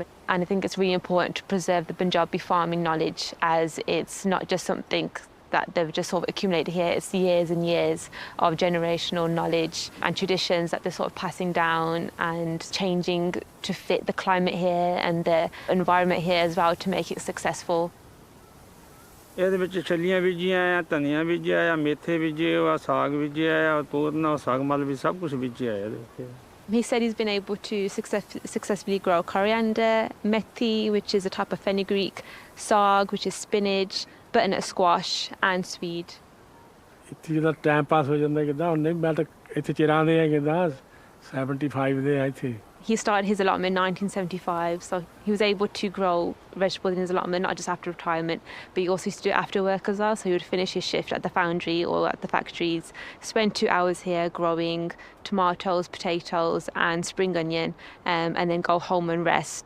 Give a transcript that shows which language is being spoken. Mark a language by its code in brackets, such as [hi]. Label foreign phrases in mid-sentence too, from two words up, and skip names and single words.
[en] And I think it's really important to preserve the Punjabi farming knowledge, as it's not just something that they've just sort of accumulated here. It's years and years of generational knowledge and traditions that they're sort of passing down and changing to fit the climate here and the environment here as well to make it successful. [pa] ਇਹਦੇ ਵਿੱਚ ਛੱਲੀਆਂ ਬੀਜੀਆਂ ਆ, ਧਨੀਆ ਬੀਜਿਆ ਆ, ਮੇਥੇ ਬੀਜੇ ਆ, ਸਾਗ ਬੀਜਿਆ ਆ, ਤੋਰਨਾ, ਸਾਗਮਲ ਵੀ ਸਭ ਕੁਝ ਬੀਜਿਆ ਆ ਇਹਦੇ ਵਿੱਚ. [en] He said he's been able to successfully grow coriander, methi, which is a type of fenugreek, saag, which is spinach, butternut squash and swede. [pa] ਇੱਥੇ ਜਿਹੜਾ [en] time pass [pa] ਹੋ ਜਾਂਦਾ ਕਿਦਾਂ ਹੁਣ ਨਹੀਂ ਮੈਂ ਤਾਂ ਇੱਥੇ ਚਿਰਾਂ ਦੇ ਆ ਕਿਦਾਂ 75 ਦੇ ਆ ਇੱਥੇ. [en] He started his allotment in 1975, so he was able to grow vegetables in his allotment, not just after retirement, but he also used to do it after work as well. So he would finish his shift at the foundry or at the factories, spend 2 hours here growing tomatoes, potatoes and spring onion, and then go home and rest.